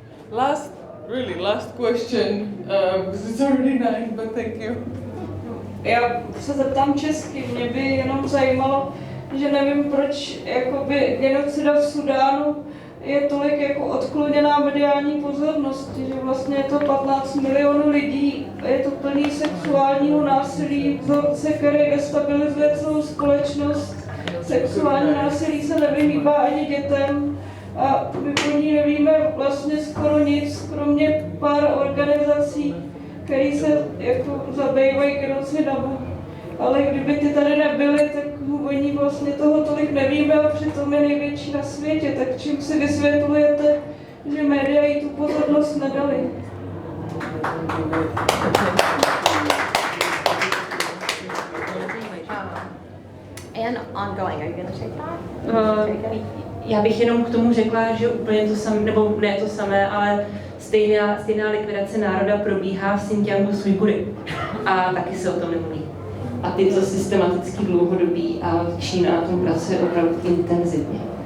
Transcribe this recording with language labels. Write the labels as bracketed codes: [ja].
[en] Last question, because it's already 9, but thank you. [cs] Já se zeptám česky, mě by jenom zajímalo, že nevím, proč jakoby genocida v Sudánu je tolik jako odkloněná mediální pozornosti, že vlastně je to 15 milionů lidí, je to plný sexuálního násilí, vzorce, který destabilizuje celou společnost. Sexuální násilí se nevyhýbá ani dětem a my o ní nevíme vlastně skoro nic, kromě pár organizací, které se jako zabývají genocidou. Ale kdyby ty tady nebyly, tak o ní vlastně toho tolik nevíme a přitom je největší na světě. Tak čím si vysvětlujete, že média jí tu pozornost nedali? [en] And ongoing, are you going to take that? [cs] Já bych jenom k tomu řekla, že úplně to samé, nebo ne to samé, ale stejná likvidace národa probíhá v Xinjiangu s Ujgury. A taky se o tom nemluví. A ty, co systematicky dlouhodobí a Čína na tom pracuje opravdu intenzivně.